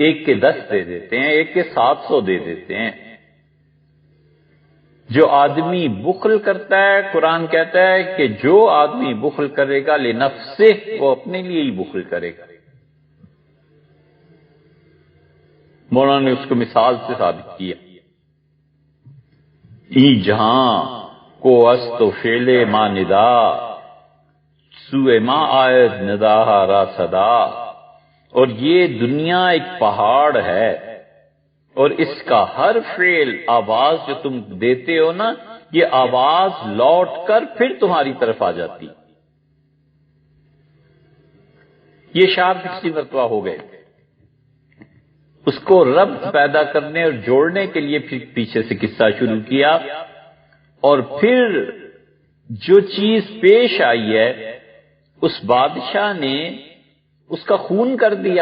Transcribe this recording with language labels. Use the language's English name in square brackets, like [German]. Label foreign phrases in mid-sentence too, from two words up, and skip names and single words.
[Urdu] ایک کے 10 دے دیتے ہیں، ایک کے 700 دے دیتے ہیں۔ جو آدمی بخل کرتا ہے، قرآن کہتا ہے کہ جو آدمی بخل کرے گا لنفسہ، وہ اپنے لیے ہی بخل کرے گا۔ مولانا نے اس کو مثال سے ثابت کیا۔ [Persian] ای جہاں کو است و فعل ما ندا، سوئے ما آیت نداہ را صدا۔ [Urdu] اور یہ دنیا ایک پہاڑ ہے، اور اس کا ہر فعل آواز جو تم دیتے ہو نا، یہ آواز لوٹ کر پھر تمہاری طرف آ جاتی۔ یہ شعر 60 مرتبہ ہو گئے، اس کو ربط پیدا کرنے اور جوڑنے کے لیے پھر پیچھے سے قصہ شروع کیا، اور پھر جو چیز پیش آئی ہے اس بادشاہ نے اس کا خون کر دیا۔